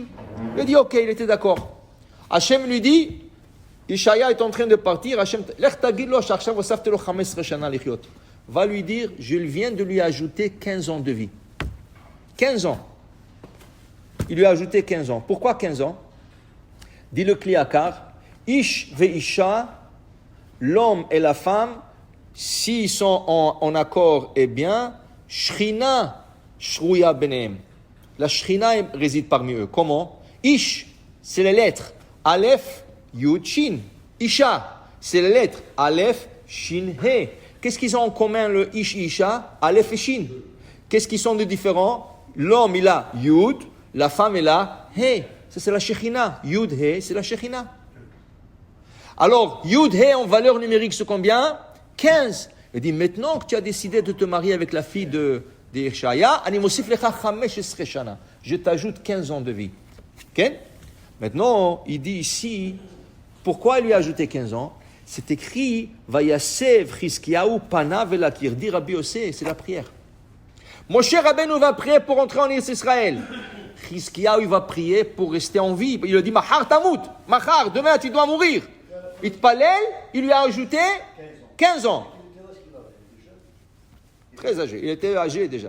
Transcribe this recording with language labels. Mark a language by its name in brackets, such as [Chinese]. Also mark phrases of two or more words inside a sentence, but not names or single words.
[French] Il dit ok, il était d'accord. Hachem lui dit, Ishaïa est en train de partir, Hachem, va lui dire, je viens de lui ajouter 15 ans de vie. 15 ans. Il lui a ajouté 15 ans. Pourquoi 15 ans? Dit le Kliakar, [Hebrew] איש ואשה, [French] l'homme et la femme, s'ils sont en accord et bien, [Hebrew] שכינה שרויה ביניהם. [French] La Shrina réside parmi eux. Comment? Ish, c'est les lettres. [Hebrew] אלף, יוד, שין. [French] Isha, c'est les lettres. [Hebrew] אלף, שין, הא. [French] Qu'est-ce qu'ils ont en commun, le Ish, Isha? Aleph et Shin. Qu'est-ce qu'ils sont de différents? L'homme, il a Yud, la femme, elle a He. Ça, c'est la Shekhinah. [Hebrew] יוד, הא, [French] c'est la Shekhinah. Alors, [Hebrew] יוד, הא, [French] en valeur numérique, c'est combien? 15. Il dit, maintenant que tu as décidé de te marier avec la fille de Ishaïa, je t'ajoute 15 ans de vie. Okay? Maintenant, il dit ici, pourquoi il lui a ajouté 15 ans? C'est écrit, [Hebrew] ויסב חזקיהו פניו אל הקיר. [French] Dit Rabbi Yossé, c'est la prière. Moshe Rabbeinu va prier pour entrer en Israël. Chizkiyahu, il va prier pour rester en vie. Il lui dit, [Hebrew] מחר תמות, מחר, [French] demain tu dois mourir. Itpalel, il lui a ajouté 15 ans. Très âgé, il était âgé déjà.